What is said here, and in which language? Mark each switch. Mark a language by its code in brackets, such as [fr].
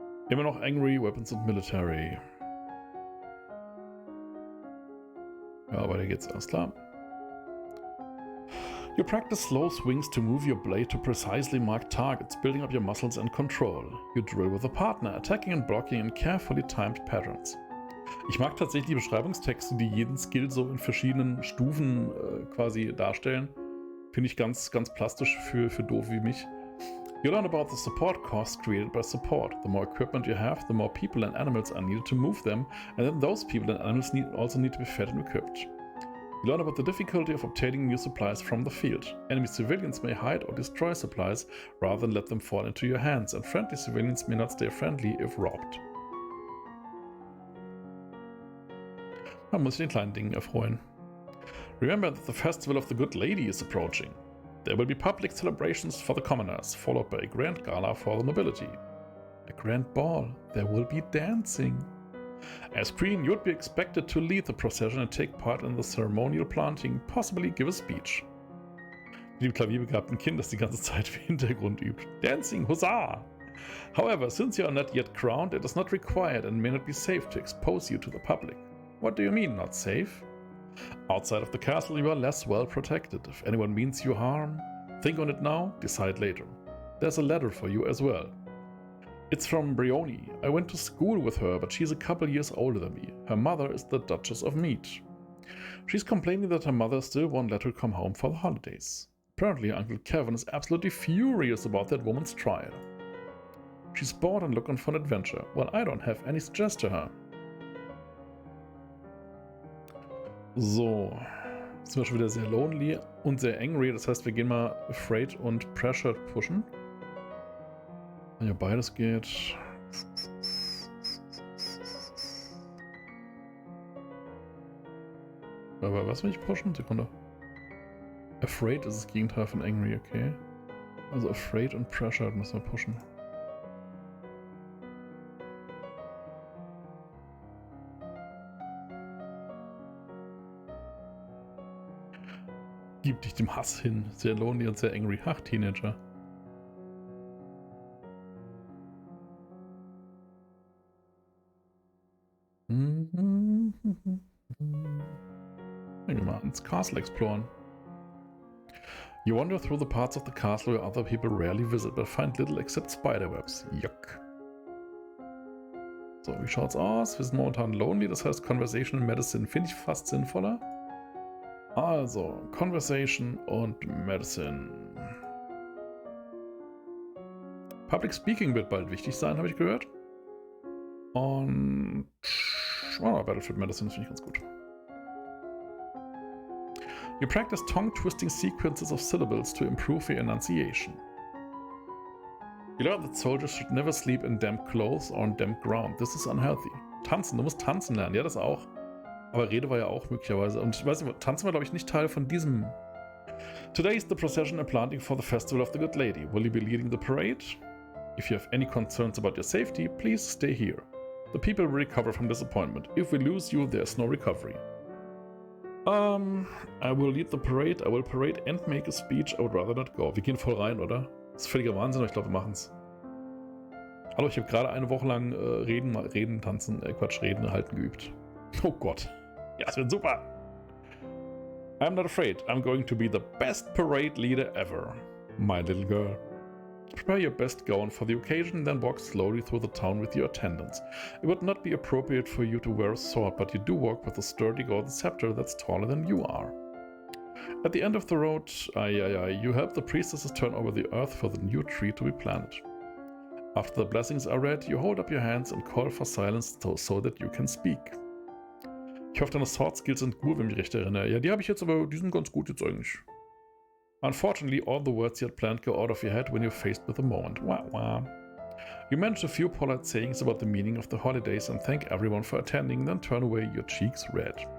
[de] Immer noch Angry, Weapons und Military. Ja, weiter geht's, alles klar. [en] You practice slow swings to move your blade to precisely marked targets, building up your muscles and control. You drill with a partner, attacking and blocking in carefully timed patterns. [de] Ich mag tatsächlich die Beschreibungstexte, die jeden Skill so in verschiedenen Stufen quasi darstellen. Finde ich ganz, ganz plastisch für doof wie mich. [en] You learn about the support costs created by support. The more equipment you have, the more people and animals are needed to move them, and then those people and animals also need to be fed and equipped. You learn about the difficulty of obtaining new supplies from the field. Enemy civilians may hide or destroy supplies rather than let them fall into your hands, and friendly civilians may not stay friendly if robbed. [de] Man muss sich den kleinen Dingen erfreuen. [en] Remember that the festival of the Good Lady is approaching. There will be public celebrations for the commoners, followed by a grand gala for the nobility. A grand ball. There will be dancing. As queen, you would be expected to lead the procession and take part in the ceremonial planting, possibly give a speech. [de] Wie dem klavierbegabten Kind, das die ganze Zeit im Hintergrund übt. [en] Dancing, huzzah! However, since you are not yet crowned, it is not required and may not be safe to expose you to the public. What do you mean, not safe? Outside of the castle, you are less well protected. If anyone means you harm, think on it now, decide later. There's a letter for you as well. It's from Brioni. I went to school with her, but she's a couple years older than me. Her mother is the Duchess of Mead. She's complaining that her mother still won't let her come home for the holidays. Apparently, Uncle Kevin is absolutely furious about that woman's trial. She's bored and looking for an adventure. Well, I don't have any suggest to her. [de] So, jetzt sind wir schon wieder sehr lonely und sehr angry. Das heißt, wir gehen mal Afraid und Pressured pushen. Wenn ja beides geht. Aber was will ich pushen? Sekunde. Afraid ist das Gegenteil von angry, okay. Also Afraid und Pressured müssen wir pushen. Gib dich dem Hass hin. Sehr lonely und sehr angry. Ach, Teenager. Gehen wir mal ins Castle exploren. [en] You wander through the parts of the castle where other people rarely visit, but find little except spiderwebs. Yuck. [de] So, wie schaut's aus? Wir sind momentan lonely, das heißt Conversation and Medicine finde ich fast sinnvoller. Also, Conversation und Medicine. Public Speaking wird bald wichtig sein, habe ich gehört. Und Battlefield Medicine finde ich ganz gut. [en] You practice tongue-twisting sequences of syllables to improve your enunciation. You learn that soldiers should never sleep in damp clothes or on damp ground. This is unhealthy. [de] Tanzen, du musst tanzen lernen. Ja, das auch. Aber Rede war ja auch möglicherweise. Und ich weiß nicht, tanzen war, glaube ich, nicht Teil von diesem. [en] Today is the procession and planting for the festival of the Good Lady. Will you be leading the parade? If you have any concerns about your safety, please stay here. The people will recover from disappointment. If we lose you, there's no recovery. I will lead the parade, I will parade and make a speech. I would rather not go. [de] Wir gehen voll rein, oder? Das ist völliger Wahnsinn, aber ich glaube, wir machen's. Hallo, ich habe gerade eine Woche lang Reden halten geübt. Oh Gott. Ja, es wird super. [en] I'm not afraid. I'm going to be the best parade leader ever. My little girl. Prepare your best gown for the occasion, then walk slowly through the town with your attendants. It would not be appropriate for you to wear a sword, but you do walk with a sturdy golden scepter that's taller than you are. At the end of the road, you help the priestesses turn over the earth for the new tree to be planted. After the blessings are read, you hold up your hands and call for silence so that you can speak. [de] Ich hoffe, deine Sword Skills sind gut, wenn ich mich recht erinnere. Ja, die habe ich jetzt, aber die sind ganz gut jetzt eigentlich. [en] Unfortunately, all the words you had planned go out of your head when you're faced with the moment. Wah wah. You manage a few polite sayings about the meaning of the holidays and thank everyone for attending, then turn away, your cheeks red.